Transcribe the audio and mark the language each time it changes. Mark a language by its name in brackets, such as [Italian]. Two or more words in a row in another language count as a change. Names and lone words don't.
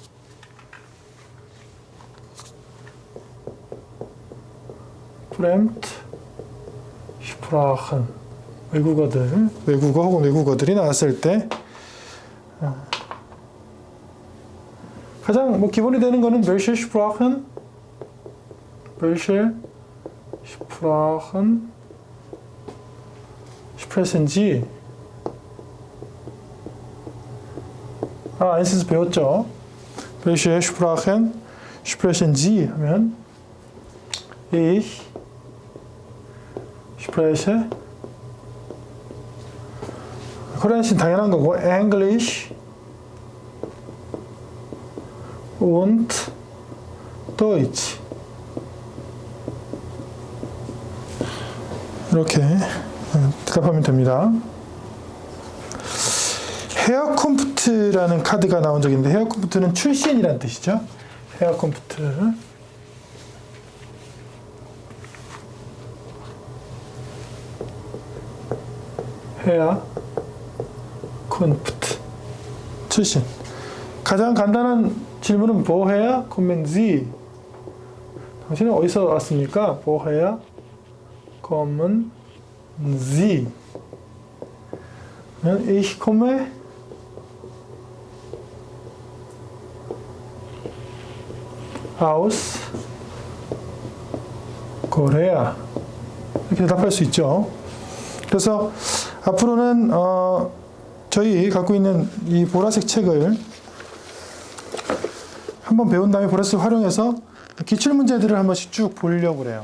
[Korean] Fremdsprachen 외국어 혹은 외국어들이 나왔을 때 가장 기본이 되는 거는 [German] welche Sprachen sprechen Sie? [Korean] 아인스에서 배웠죠. [German] welche Sprachen sprechen Sie? [Korean] 하면 [German] ich spreche [Korean] 코리안신 당연한 거고 [German] English und Deutsch [Korean] 이렇게 대답하면 됩니다. 헤어컴프트라는 카드가 나온 적이 있는데 헤어컴프트는 출신이라는 뜻이죠. 헤어컴프트 헤어컴프트 출신. 가장 간단한 질문은 [German] woher kommen Sie? [Korean] 당신은 어디서 왔습니까? [German] woher kommen Sie? Ich komme aus Korea. [Korean] 이렇게 대답할 수 있죠. 그래서 앞으로는 저희 갖고 있는 이 보라색 책을 한번 배운 다음에 보라색 활용해서 기출 문제들을 한 번씩 쭉 보려고 그래요.